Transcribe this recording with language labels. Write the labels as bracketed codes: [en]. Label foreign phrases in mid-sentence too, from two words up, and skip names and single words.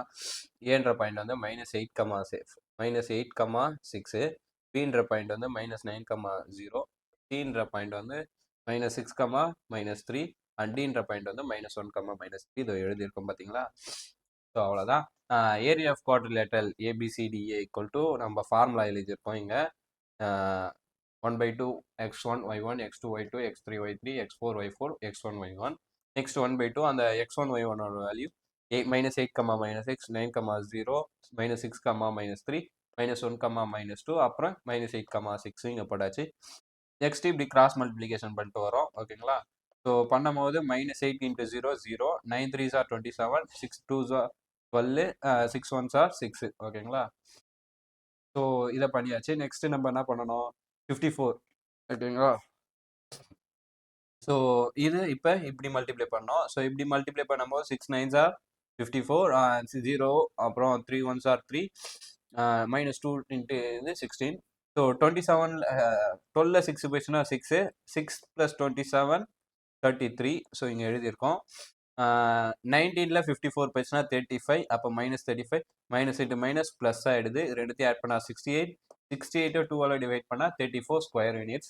[ta] ஏன்ற பாயிண்ட் வந்து -8,6, பின்ற பாயிண்ட் வந்து -9,0, சின்ற பாயிண்ட் வந்து -6, -3 அண்ட் டின்ற பாயிண்ட் வந்து -1, -3 இதை எழுதியிருக்கோம் பார்த்தீங்களா. ஸோ அவ்வளோதான். [en] area of quadrilateral ABCDA equal to [ta] நம்ம ஃபார்முலா எழுதியிருக்கோம் இங்கே. [en] 1/2 x1 y1 x2 y2 x3 y3 x4 y4 x1 y1. [ta] நெக்ஸ்ட் 1/2 அந்த x1 y1 ஓட வேல்யூ -8, -6, 9, 0, -6, -3, -1, -2 அப்புறம் -8, 6 இங்கே போட்டாச்சு. நெக்ஸ்ட் இப்படி [en] cross multiplication [ta] பண்ணிட்டு வரோம் ஓகேங்களா. ஸோ பண்ணும்போது -8 × 0 0, 9 [en] 3s are 27, 6 2s are 12, 6 1s are 6 [ta] ஓகேங்களா. ஸோ இதை பண்ணியாச்சு. நெக்ஸ்ட் நம்ம என்ன பண்ணணும், 54 ஓகேங்களா. ஸோ இது இப்போ இப்படி மல்டிப்ளை பண்ணோம். ஸோ இப்படி மல்டிப்ளை பண்ணும்போது 6 [en] 9s are 54, [ta] 0 அப்புறம் 3 [en] 1s are 3, [ta] -2 into இது 16. ஸோ 27 12ல் 6 போயிடுச்சுன்னா 6, 6 + 27 33. ஸோ இங்கே எழுதியிருக்கோம். 19ல் 54 போயிடுச்சுன்னா 35, அப்போ -35, [en] minus into minus plus [ta] ஆகிடுது. ரெண்டுத்தையும் ஆட் பண்ணால் 68, 68 2ஆல் டிவைட் பண்ணால் 34 [en] square units.